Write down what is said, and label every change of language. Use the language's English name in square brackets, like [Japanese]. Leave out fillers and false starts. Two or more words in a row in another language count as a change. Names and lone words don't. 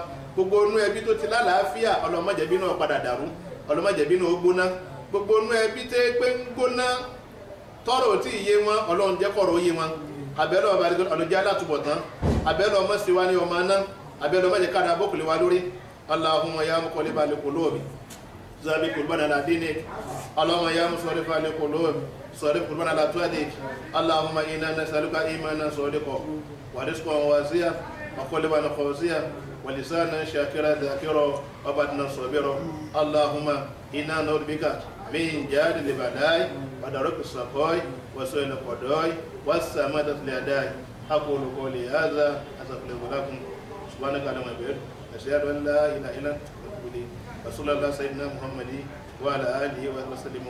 [Yoruba] gbogbo inú ẹbí tó ti lálàáfíà ọlọ́mọjẹ̀bí náà padà dàrú ọlọ́mọjẹ̀bí náà ó gbóná gbogbo inú ẹbí tẹ́ pé ń gbóná tọ́rọ̀ tí ìyé wọn ọlọ́run jẹ́ kọ̀rọ̀ òye wọn àbẹ̀lẹ̀ ọba adékẹ́ọlá ọlọ́jẹ́ alátùbọ̀tán àbẹ̀lẹ̀ ọmọ sí wa ní ọmọ náà àbẹ̀lẹ̀ ọmọ jẹ́ káàdà bókùlé wa lórí [Arabic] اللهم يا مقلب القلوب ثابت قلوبنا على دينك اللهم يا مصرف القلوب صرف قلوبنا على طاعتك اللهم انا نسالك ايمانا صادقا ورزقا واسعا وقلبا خاشعا ولسانا شاكرا ذاكرا وبطنا صابرا اللهم انا نعوذ بك من جهد البلاء ودرك السقاء وسوء القضاء والسماتة الأعداء أقول قولي هذا أستغفر لكم سبحانك اللهم وبحمدك أشهد أن لا إله إلا أنت أستغفرك رسول الله سيدنا محمد وعلى آله وصحبه وسلم.